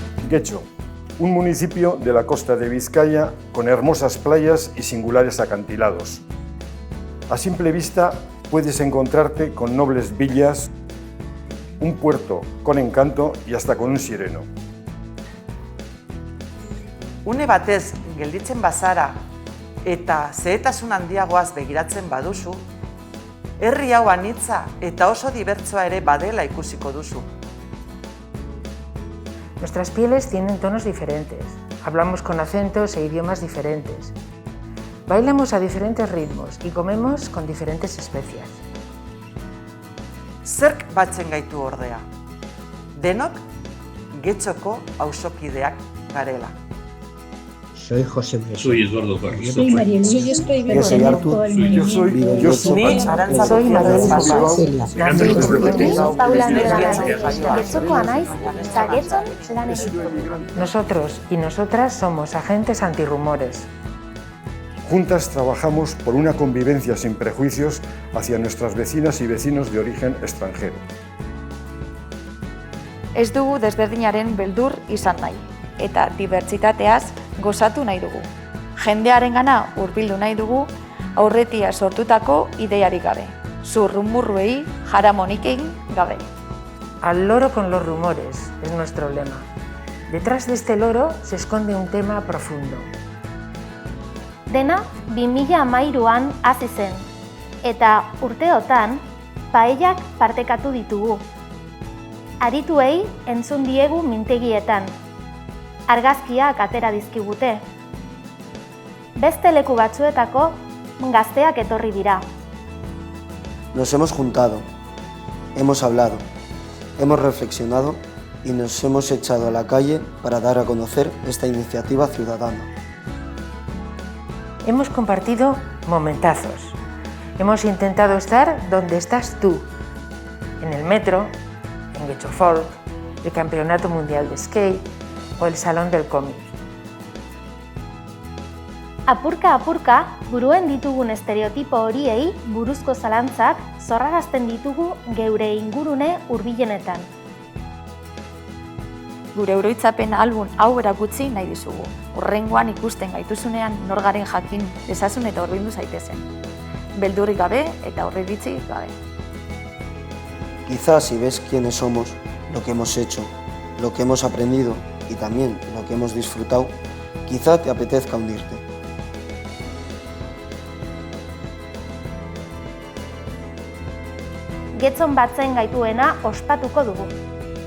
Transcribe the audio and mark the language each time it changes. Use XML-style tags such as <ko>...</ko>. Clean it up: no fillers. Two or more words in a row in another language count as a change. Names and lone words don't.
<es>Getxo, un municipio de la costa de Vizcaya con hermosas playas y singulares acantilados. A simple vista puedes encontrarte con nobles villas, un puerto con encanto y hasta con un sireno.</es> <eu>Une batez gelditzen bazara eta zehetasun handiagoaz begiratzen baduzu, herri hau anitza eta oso dibertsoa ere badela ikusiko duzu.</eu> <es>Nuestras pieles tienen tonos diferentes, hablamos con acentos e idiomas diferentes, bailamos a diferentes ritmos y comemos con diferentes especias.</es> <eu>Zerk batzen gaitu ordea? Denok Getxoko auzokideak garela.</eu> <es>Soy José Bresson. Soy Eduardo Carlos. Soy Mariel. Yo estoy Yo soy Artur. Yo soy</es> <eu>Ni Arantza</eu> <es>Soy Manuel</es> <eu>Paula Getxokoa naiz, eta Getxon lan egiten dut.</eu> <es>Nosotros y nosotras somos agentes antirrumores. Juntas trabajamos por una convivencia sin prejuicios hacia nuestras vecinas y vecinos de origen extranjero.</es> <eu>Ez dugu desberdinaren beldur izan nahi, eta dibertsitateaz gozatu nahi dugu. Jendearengana hurbildu nahi dugu, aurretia sortutako ideiarik gabe. Zurrumurruei jaramonik egin gabe.</eu> <es>Al loro con los rumores es nuestro lema. Detrás de este loro se esconde un tema profundo.</es> <eu>Dena 2013an hasi zen, eta urteotan paellak partekatu ditugu. Arituei entzun diegu mintegietan, argazkiak atera dizkigute. Beste leku batzuetako gazteak etorri dira.</eu> <es>Nos hemos juntado, hemos hablado, hemos reflexionado y nos hemos echado a la calle para dar a conocer esta iniciativa ciudadana. Hemos compartido momentazos. Hemos intentado estar donde estás tú, en el metro, en Getxo Folk, el Campeonato Mundial de Skate o el Salón del Cómic.</es> <eu>Apurka, buruen ditugun estereotipo horiei buruzko zalantzak zorrarazten ditugu geure ingurune hurbilenetan. Gure oroitzapen album hau erakutsi nahi dizugu. Hurrengoan ikusten gaituzunean norgaren jakin dezazun eta hurbildu zaitezen. Beldurrik gabe eta aurreiritzi gabe.</eu> <es>Quizás si ves quiénes somos, lo que hemos hecho, lo que hemos aprendido y también lo que hemos disfrutado, quizá te apetezca hundirte.</es> <eu>Getxon batzen gaituena ospatuko dugu.</eu>